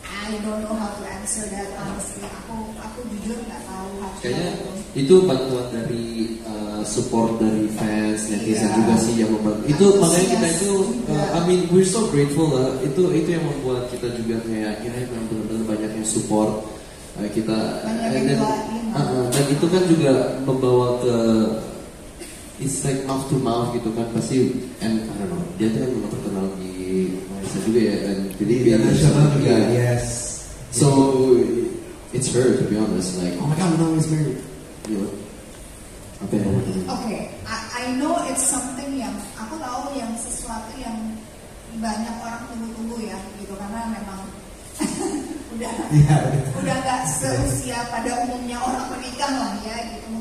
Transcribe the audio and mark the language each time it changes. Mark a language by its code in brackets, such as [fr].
[en] I don't know how to answer that honestly. [id] Aku jujur nggak tahu. Kayaknya itu bantuan dari support dari fans, netizen juga sih yang membantu. Itu makanya kita itu, [en] I mean we're so grateful [id] lah. Itu yang membuat kita juga kayak memang benar-benar banyak yang support kita. Dan itu kan juga membawa ke [en] it's like mouth to mouth [id] gitu kan, pasti, [en] and I don't know, [id] dia tuh yang memang terkenal di Malaysia juga ya, dan jadi internasional juga, yes. [en] So it's her, to be honest, like oh my god, now he's married. You know, [id] apa yang kamu tahu? Oke, [en] I know it's something [id] yang aku tahu, yang sesuatu yang banyak orang tunggu-tunggu ya gitu, karena memang udah nggak seusia pada umumnya orang menikah lah ya gitu.